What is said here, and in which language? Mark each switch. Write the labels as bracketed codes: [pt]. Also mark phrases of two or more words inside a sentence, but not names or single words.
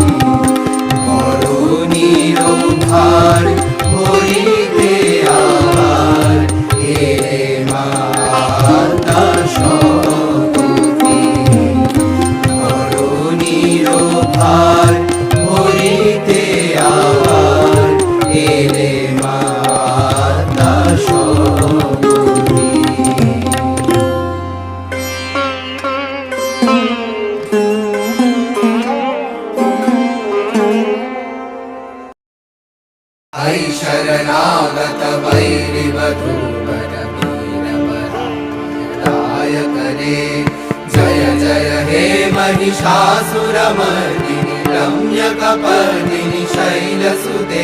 [bn] ধরণীর ভার হরিতে আবার এলে মা আদ্যা সপতি ধরণীর ভার হরিতে আবার এলে মা আদ্যা সপতি [sa] ऐ शरणागत वैरिवधूवर वीरवराय करे जय जय हे महिषासुरमर्दिनि रम्यकपर्दिनि शैलसुते